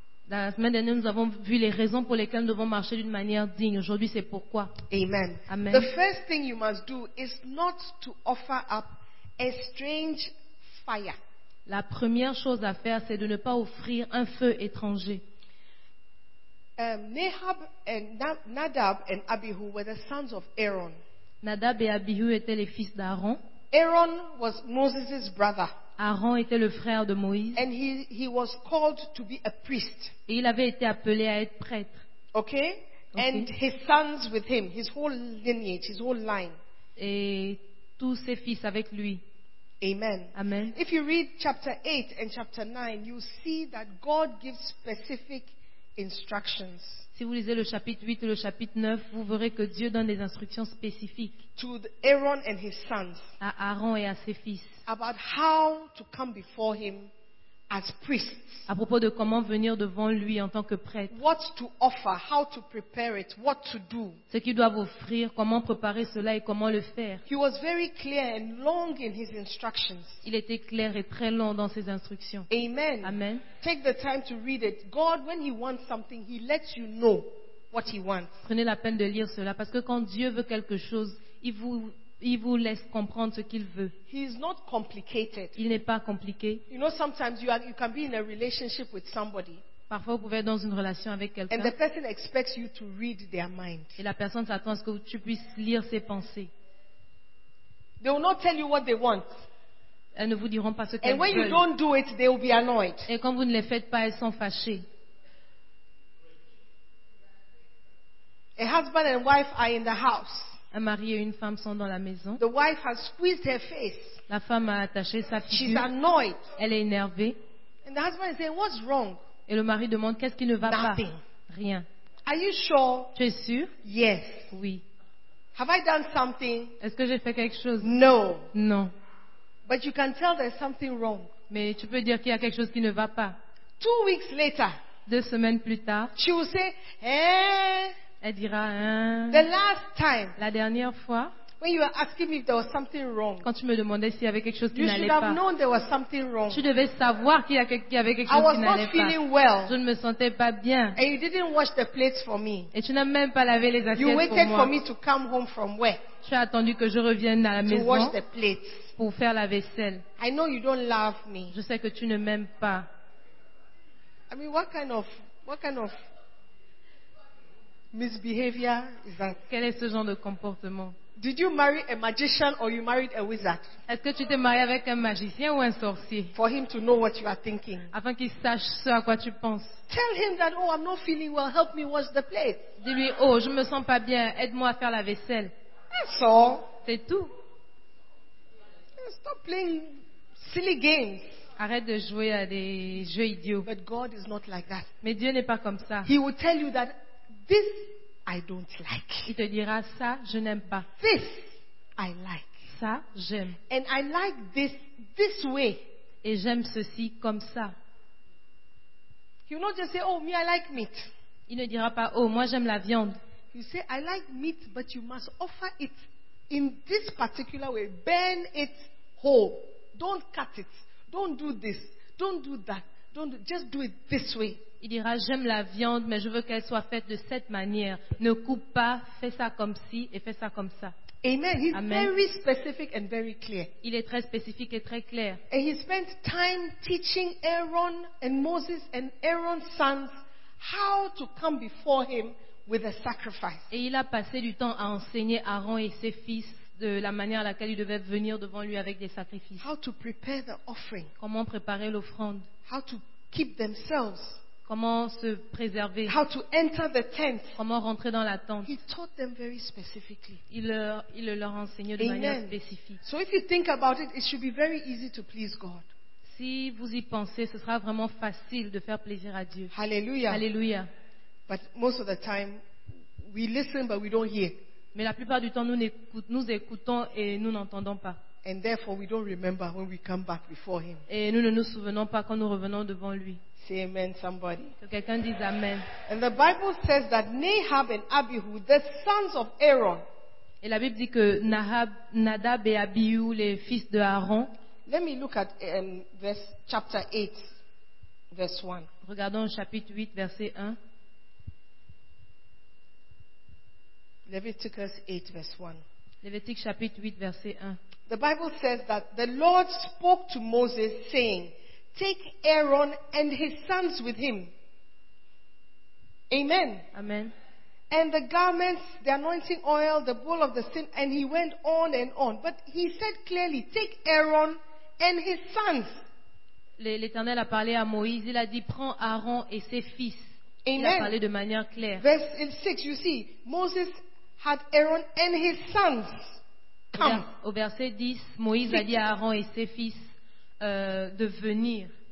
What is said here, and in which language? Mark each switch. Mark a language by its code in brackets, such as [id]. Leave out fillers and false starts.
[fr] La semaine dernière, nous avons vu les raisons pour lesquelles nous devons marcher d'une manière digne. Aujourd'hui, c'est pourquoi. Amen. Amen. [en] The first thing you must do is not to offer up a strange fire. [fr] La première chose à faire, c'est de ne pas offrir un feu étranger. [en] Nadab and Abihu were the sons of Aaron. [fr] Nadab et Abihu étaient les fils d'Aaron. [en] Aaron was Moses' brother. [fr] Aaron était le frère de Moïse. [en] And he was called to be a priest. [fr] Et il avait été appelé à être prêtre. [en] Okay? And his sons with him, his whole lineage, his whole line. [fr] Et tous ses fils avec lui. Amen. Amen. [en] If you read chapter 8 and chapter 9, you see that God gives specific instructions. [fr] Si vous lisez le chapitre 8 et le chapitre 9, vous verrez que Dieu donne des instructions spécifiques [en] to Aaron and his sons [fr] à Aaron et à ses fils [en] about how to come before him as priests. [fr] À propos de comment venir devant lui en tant que prêtre. [en] What to offer, how to prepare it, what to do. [fr] Ce qu'ils doivent offrir, comment préparer cela et comment le faire. [en] He was very clear and long in his instructions. [fr] Il était clair et très long dans ses instructions. Amen. Amen. [en] Take the time to read it. God, when he wants something, he lets you know what he wants. [fr] Prenez la peine de lire cela parce que quand Dieu veut quelque chose, il vous laisse comprendre ce qu'il veut. [en] He is not complicated. [fr] Il n'est pas compliqué. [en] You know, sometimes you can be in a relationship with somebody. [fr] Parfois, vous pouvez être dans une relation avec quelqu'un. [en] And the person expects you to read their mind. [fr] Et la personne s'attend à ce que tu puisses lire ses pensées. [en] They will not tell you what they want. [fr] Elles ne vous diront pas ce qu'elles veulent. [en] And when you don't do it, they will be annoyed. [fr] Et quand vous ne les faites pas, elles sont fâchées. [en] A husband and wife are in the house. [fr] Un mari et une femme sont dans la maison. [en] The wife has squeezed her face. [fr] La femme a attaché sa figure. [en] She's annoyed. [fr] Elle est énervée. [en] And the husband is saying, "What's wrong?" [fr] Et le mari demande, qu'est-ce qui ne va [en] Nothing. [fr] Pas? Rien. [en] Are you sure? [fr] Tu es sûr? [en] Yes. [fr] Oui. [en] Have I done something? [fr] Est-ce que j'ai fait quelque chose? [en] No. [fr] Non. [en] But you can tell there's something wrong. [fr] Mais tu peux dire qu'il y a quelque chose qui ne va pas. [en] 2 weeks later. [fr] 2 semaines plus tard. [en] She will say, "Hey." [fr] Elle dira, [en] the last time, [fr] la dernière fois, [en] when you were asking me if there was something wrong, [fr] quand tu me demandais s'il y avait quelque chose qui n'allait [en] pas, you should have known there was something wrong. [fr] Tu devais savoir qu'il y avait quelque chose qui n'allait pas. [en] I was not feeling well. [fr] Je ne me sentais pas bien. [en] And you didn't wash the plates for me. [fr] Et tu n'as même pas lavé les assiettes pour moi. [en] You waited for me to come home from work. [fr] Tu as attendu que je revienne à la maison [en] wash the plates. [fr] Pour faire la vaisselle. [en] I know you don't love me. [fr] Je sais que tu ne m'aimes pas. [en] I mean, what kind of misbehavior is that? [fr] Quel est ce genre de comportement? [en] Did you marry a magician or you married a wizard? [fr] Est-ce que tu t'es marié avec un magicien ou un sorcier? [en] For him to know what you are thinking. [fr] Afin qu'il sache ce à quoi tu penses. [en] Tell him that, "Oh, I'm not feeling well. Help me wash the plates." [fr] Dis-lui, "Oh, je me sens pas bien. Aide-moi à faire la vaisselle." [en] That's all. [fr] C'est tout. [en] Stop playing silly games. [fr] Arrête de jouer à des jeux idiots. [en] But God is not like that. [fr] Mais Dieu n'est pas comme ça. [en] He will tell you that this I don't like. [fr] Il te dira ça, je n'aime pas. [en] This I like. [fr] Ça, j'aime. [en] And I like this way. [fr] Et j'aime ceci comme ça. [en] He will not just say, "Oh, me, I like meat." [fr] Il ne dira pas, "Oh, moi, j'aime la viande." [en] He will say, "I like meat, but you must offer it in this particular way. Burn it whole. Don't cut it. Don't do this. Don't do that. Just do it this way." [fr] Il dira, j'aime la viande, mais je veux qu'elle soit faite de cette manière. Ne coupe pas, fais ça comme ci et fais ça comme ça. [en] Amen. He's Amen. Very specific and very clear. [fr] Il est très spécifique et très clair. [en] And he spent time teaching Aaron and Moses and Aaron's sons how to come before him with a sacrifice. [fr] Et il a passé du temps à enseigner Aaron et ses fils de la manière à laquelle ils devaient venir devant lui avec des sacrifices. [en] How to prepare the offering. [fr] Comment préparer l'offrande. [en] How to keep themselves. [fr] Comment se préserver. [en] How to enter the tent. [fr] Comment rentrer dans la tente. [en] He taught them very specifically. [fr] Il leur enseignait de Amen. Manière spécifique. [en] So if you think about it, it should be very easy to please God. [fr] Si vous y pensez, ce sera vraiment facile de faire plaisir à Dieu. Hallelujah. Hallelujah. [en] But most of the time, we listen but we don't hear. [fr] Mais la plupart du temps, nous écoutons et nous n'entendons pas. [en] And therefore, we don't remember when we come back before Him. [fr] Et nous ne nous souvenons pas quand nous revenons devant lui. [en] Say amen, somebody. [fr] Que quelqu'un dise amen. [en] And the Bible says that Nadab and Abihu, the sons of Aaron. [fr] Et la Bible dit que Nadab et Abihu, les fils de Aaron. [en] Let me look at chapter 8, verse 1. [fr] Regardons chapitre 8, verset 1. [en] Leviticus 8, verse 1. [fr] Lévitique chapitre 8, verset 1. [en] The Bible says that the Lord spoke to Moses saying, "Take Aaron and his sons with him." Amen. Amen. And the garments, the anointing oil, the bowl of the sin, and he went on and on. But he said clearly, "Take Aaron and his sons." [fr] L'Éternel a parlé à Moïse, il a dit, "Prends Aaron et ses fils." Amen. Il a parlé de manière claire. [en] Verse 6, you see, Moses had Aaron and his sons. [fr] Au verset 10, Moïse a dit à Aaron et ses fils de venir.